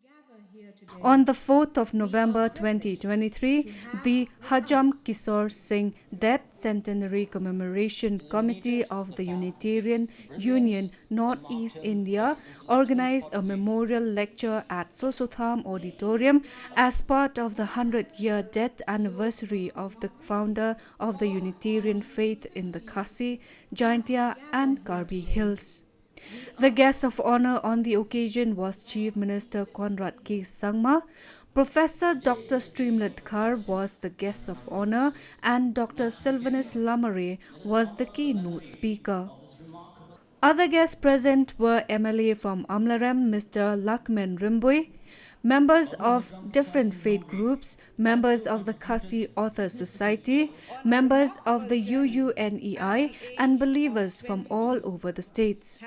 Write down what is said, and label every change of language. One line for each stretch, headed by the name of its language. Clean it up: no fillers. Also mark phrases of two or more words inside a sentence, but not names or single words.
English: On the 4th of November 2023, the Hajom Kissor Singh Death Centenary Commemoration Committee of the Unitarian Union Northeast India organized a memorial lecture at Sosotham Auditorium as part of the 100-year death anniversary of the founder of the Unitarian faith in the Khasi, Jaintia and Karbi Hills. The guest of honor on the occasion was Chief Minister Conrad K. Sangma. Professor Dr. Streamlit Kar was the guest of honor and Dr. Sylvanus Lamare was the keynote speaker. Other guests present were MLA from Amlarem, Mr. Lakman Rimbui, members of different faith groups, members of the Khasi Authors Society, members of the UUNEI, and believers from all over the states.